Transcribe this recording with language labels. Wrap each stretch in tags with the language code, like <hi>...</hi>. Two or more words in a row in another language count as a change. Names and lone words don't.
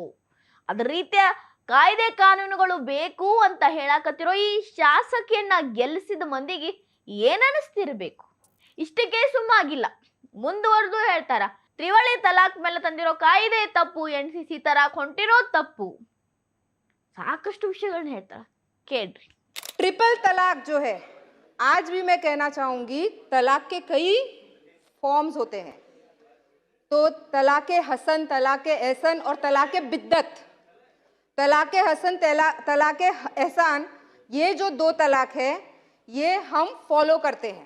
<kn>ಅದ್ರ ರೀತಿಯ ಕಾಯ್ದೆ ಕಾನೂನುಗಳು ಬೇಕು ಅಂತ ಹೇಳಕತ್ತಿರೋ ಈ ಶಾಸಕಿಯನ್ನ ಗೆಲ್ಲಿಸಿದ ಮಂದಿಗೆ ಏನನಿಸ್ತಿರ್ಬೇಕು? ಇಷ್ಟಕ್ಕೆ ಸುಮ್ಮಾಗಿಲ್ಲ, ಮುಂದುವರೆದು ಹೇಳ್ತಾರ, ತ್ರಿವಳಿ ತಲಾಕ್ ಮೇಲೆ ತಂದಿರೋ ಕಾಯ್ದೆ ತಪ್ಪು, ಎನ್ಸಿಸಿ ತರಾಕ್ ಹೊಂಟಿರೋ ತಪ್ಪು, ಸಾಕಷ್ಟು ವಿಷಯಗಳನ್ನ ಹೇಳ್ತಾರ, ಕೇಳ್ರಿ.</kn> <hi>ट्रिपल तलाक जो है, आज भी मैं कहना चाहूँगी, तलाक के कई फॉर्म्स होते हैं. तो तलाक़ हसन, तलाक़ एहसन और तलाक़ बिद्दत. तलाक़ हसन, तलाक़ एहसान, ये जो दो तलाक है ये हम फॉलो करते हैं.</hi>